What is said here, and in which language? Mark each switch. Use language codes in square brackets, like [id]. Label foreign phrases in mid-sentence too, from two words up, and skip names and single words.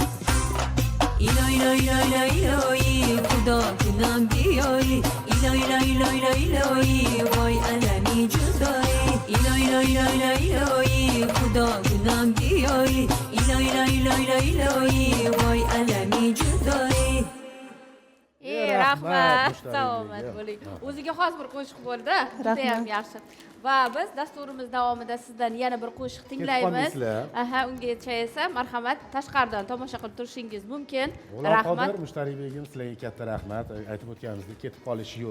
[fa] ایلای خدا کنم بیایی ایلای وای علمی جدایی ایلای خدا کنم بیایی ایلای وای علمی جدایی [uz] rahmat. mushtariyligi. Salomat bo'ling. O'ziga xos bir qo'shiq bo'ldi. Juda ham yaxshi. Va biz dasturimiz davomida sizdan yana bir qo'shiq tinglaymiz. Aha, ungacha esa marhamat tashqaridan tomosha qilib turishingiz mumkin. Rahmat. Mushtariy begim, sizlarga katta rahmat. Aytib o'tganimizdek, ketib qolish yo'q.